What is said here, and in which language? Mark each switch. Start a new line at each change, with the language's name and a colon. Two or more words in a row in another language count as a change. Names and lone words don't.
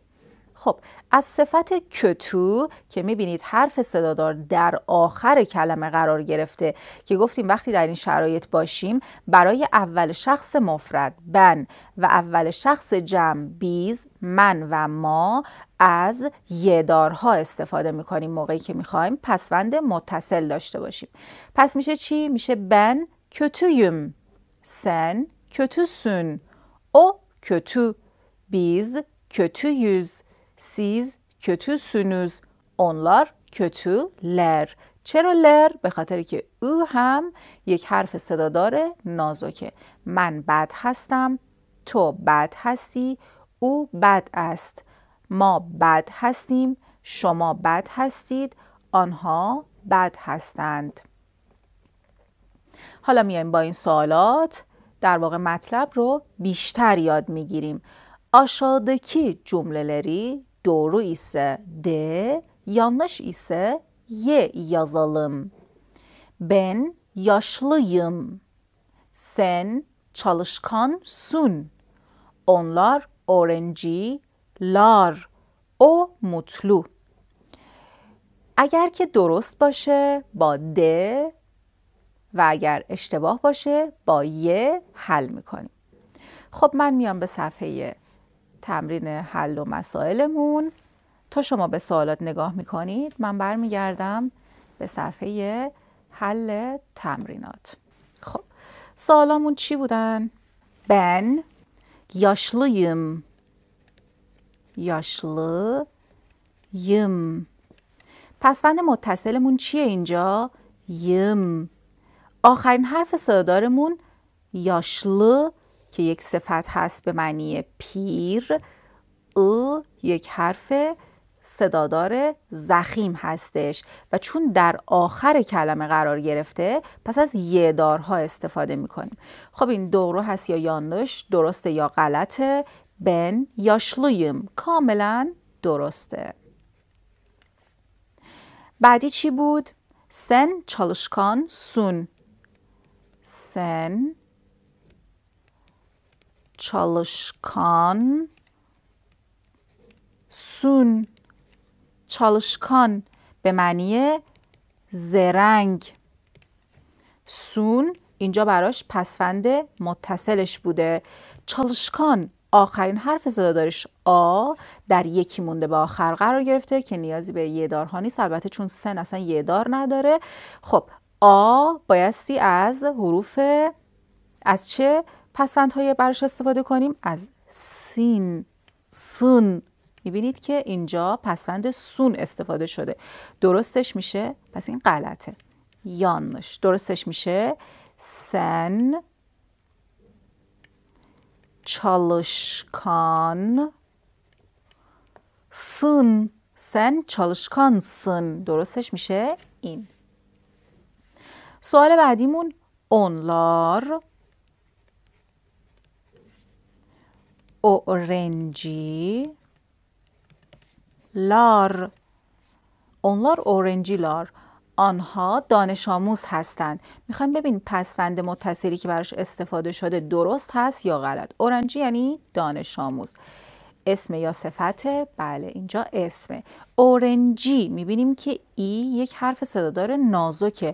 Persian: خب از صفت kötü که میبینید حرف صدادار در آخر کلمه قرار گرفته که گفتیم وقتی در این شرایط باشیم برای اول شخص مفرد ben و اول شخص جمع biz من و ما از یه دارها استفاده میکنیم موقعی که میخوایم پسوند متصل داشته باشیم. پس میشه چی؟ میشه
Turkish: ben kötüyüm. sen kötüsün. o kötü. biz kötüyüz. siz kötüsünüz. onlar kötüler.
Persian: چرا لر؟ به خاطر که او هم یک حرف صدادار نازکه. من بد هستم، تو بد هستی، او بد است، ما بد هستیم، شما بد هستید، آنها بد هستند. حالا میایم با این سوالات در واقع مطلب رو بیشتر یاد میگیریم.
Turkish: Aşağıdaki cümleleri doğru ise D, yanlış ise Y yazalım. Ben yaşlıyım. Sen çalışkansın. Onlar öğrenciler. O mutlu.
Persian: اگر که درست باشه با د و اگر اشتباه باشه با ی حل میکنیم. خب من میام به صفحه تمرین حل و مسائلمون. تا شما به سوالات نگاه میکنید من برمیگردم به صفحه حل تمرینات. خب سوالامون چی بودن؟
Turkish: Ben yaşlıyım. yaşlıyım.
Persian: پسوند متصلمون چیه اینجا؟ یم. آخرین حرف صدادارمون yaşlı که یک صفت هست به معنی پیر. او یک حرف صدادار ضخیم هستش و چون در آخر کلمه قرار گرفته پس از ی دارها استفاده میکنیم. خب این دورو هست یا یانلش، درسته یا غلطه؟
Turkish: Ben yaşlıyım
Persian: کاملا درسته. بعدی چی بود؟
Turkish: Sen çalışkansın. Sen çalışkansın.
Persian: çalışkan به معنی زرنگ. سون اینجا براش پسوند متصلش بوده. çalışkan آخرین حرف صدادارش آ در یکی مونده به آخر قرار گرفته که نیازی به یه دارها نیست، البته چون سن اصلا یه دار نداره. خب آ بایستی از حروف از چه پسوندهای براش استفاده کنیم؟ از سین، سون. میبینید که اینجا پسوند سون استفاده شده. درستش میشه، پس این غلطه، یانش. درستش میشه
Turkish: sen çalışkansın. sen çalışkansın.
Persian: درستش میشه این. سوال بعدیمون
Turkish: onlar öğrenciler. onlar öğrenciler.
Persian: آنها دانش آموز هستند. میخوایم ببینیم پسوند متصلی که براش استفاده شده درست هست یا غلط. اورنجی یعنی دانش آموز. اسم یا صفته؟ بله اینجا اسمه. اورنجی میبینیم که ای یک حرف صدادار نازکه.